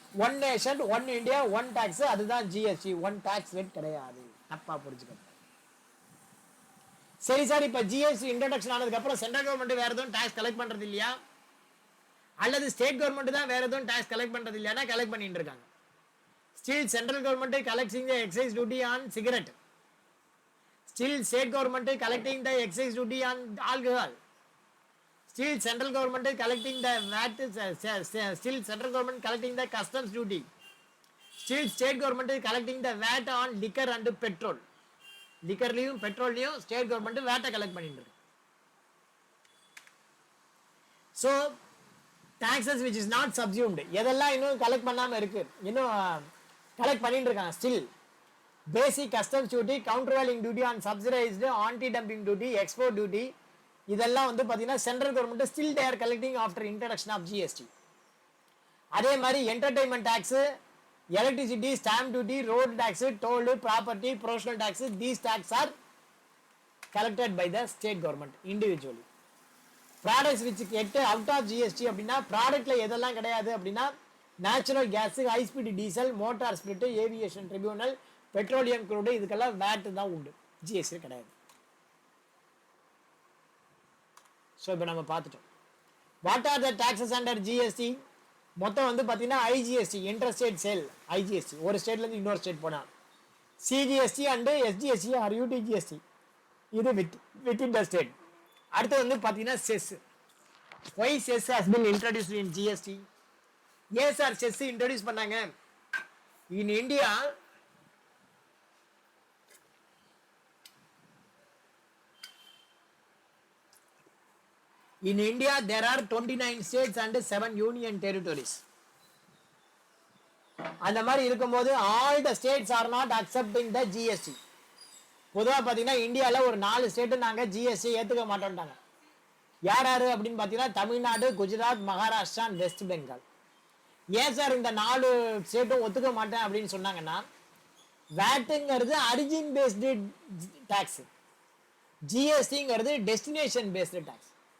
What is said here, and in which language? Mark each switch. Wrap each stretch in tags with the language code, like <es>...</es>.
<en>one nation one India one tax,</en> <ta>அதுதான் GST. One tax rate கிடையாது. தப்பா புரிஞ்சுக்கணும். சரி சார், இப்ப ஜிஎஸ்டி இன்ட்ரோடக்ஷன் ஆனதுக்கு அப்புறம் சென்ட்ரல் கவர்மெண்ட் வேற எதுவும் டாக்ஸ் கலெக்ட் பண்றது இல்லையா, அல்லது ஸ்டேட் கவர்மெண்ட் தான் வேற எதுவும் டாக்ஸ் கலெக்ட் பண்றது இல்லையா? கலெக்ட் பண்ணிட்டு இருக்காங்க.</ta> <en>Still central government collecting the excise duty on cigarette, still state government is collecting the excise duty on alcohol, still central government is collecting the VAT, still central government collecting the customs duty, still state government is collecting the VAT on liquor and petrol.</en> <ta>லிக்கர்லையும் பெட்ரோல்லையும் state government வேட்டை collect பண்ணிட்டு இருக்கு.</ta> <en>so taxes which is not subsumed,</en> <ta>எதெல்லாம் இன்னும் collect பண்ணாமல் இருக்கு, இன்னும் collect பண்ணிட்டு இருக்காங்க. Still basic customs duty, counter whaling duty on subsidised, anti dumping duty, export duty, இதெல்லாம் வந்து பார்த்தீங்கன்னா central government</ta> <en>Still they are collecting after introduction of GST.</en> <ta>அதே மாதிரி entertainment tax,</ta> <en>electricity, stamp duty, road tax, toll, property, professional tax, these taxes are collected by the state government individually. Products which get out of GST</en> <ta>அப்படின்னா ப்ராடக்ட்ல எதெல்லாம் கிடையாது அப்படின்னா natural gas, high speed diesel, motor spirit, aviation tribunal, petroleum crude, இதுக்கெல்லாம் wired தான் உண்டு, GST கிடையாது. So இப்போ நம்ம பார்த்துட்டோம்</ta> <en>What are the taxes under GST.</en> <ta>மொத்தம் வந்து பார்த்தீங்கன்னா ஐஜிஎஸ்டி, இன்டர்ஸ்டேட் சேல் ஐஜிஎஸ்டி, ஒரு ஸ்டேட்லேருந்து இன்னொரு ஸ்டேட் போனால், CGST and SGST R UTGST, இது வித் இன் த ஸ்டேட். அடுத்து வந்து பார்த்தீங்கன்னா chess.</ta> <en>Why cess has been introduced in GST.</en> <ta>ஏன் சார் செஸ் இன்ட்ரடியூஸ் பண்ணாங்க?</ta> <en>In India In India, there are 29 states and 7 union territories.</en> <ta>அந்த மாதிரி இருக்கும்போது</ta> <en>all the states are not accepting the GST.</en> <ta>பொதுவாக பார்த்தீங்கன்னா இந்தியாவில் ஒரு 4 ஸ்டேட்டு நாங்கள் ஜிஎஸ்டி ஏற்றுக்க மாட்டோம்ட்டாங்க. யார் யார் அப்படின்னு பார்த்தீங்கன்னா தமிழ்நாடு, குஜராத், மகாராஷ்டிரா, வெஸ்ட் பெங்கால். ஏன் சார் இந்த 4 ஸ்டேட்டும் ஒத்துக்க மாட்டேன் அப்படின்னு சொன்னாங்கன்னா, வேட்டுங்கிறது அரிஜின் based tax, ஜிஎஸ்டிங்கிறது destination based tax.</ta>